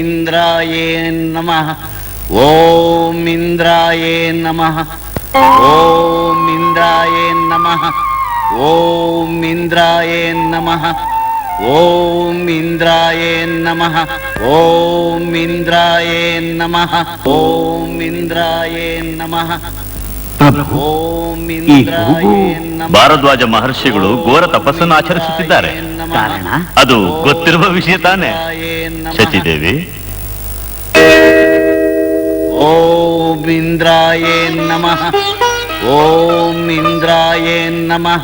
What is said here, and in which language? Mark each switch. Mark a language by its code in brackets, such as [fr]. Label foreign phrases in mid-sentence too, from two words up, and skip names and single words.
[sa] ಇಂದ್ರಾಯೇ ನಮಃ. ಓಂ ಇಂದ್ರಾಯೇ ನಮಃ. ಓಂ ಇಂದ್ರಾಯೇ ನಮಃ. ಓಂ ಇಂದ್ರಾಯೇ ನಮಃ. ಓಂ ಇಂದ್ರಾಯೇ ನಮಃ. ಓಂ ಇಂದ್ರಾಯೇ ನಮಃ. ಓಂ ಇಂದ್ರಾಯೇ ನಮಃ. ಓಂ ಇಂದ್ರಾಯೇ ನಮಃ. [kn] ಭಾರದ್ವಾಜ ಮಹರ್ಷಿಗಳು ಘೋರ ತಪಸ್ಸನ್ನು ಆಚರಿಸುತ್ತಿದ್ದಾರೆ. ಕಾರಣ ಅದು ಗೊತ್ತಿರುವ ವಿಷಯ ತಾನೆ ಶಚಿದೇವಿ. [sa] ಓಂ ಇಂದ್ರಾಯೇ ನಮಃ. ಓಂ ಇಂದ್ರಾಯೇ ನಮಃ.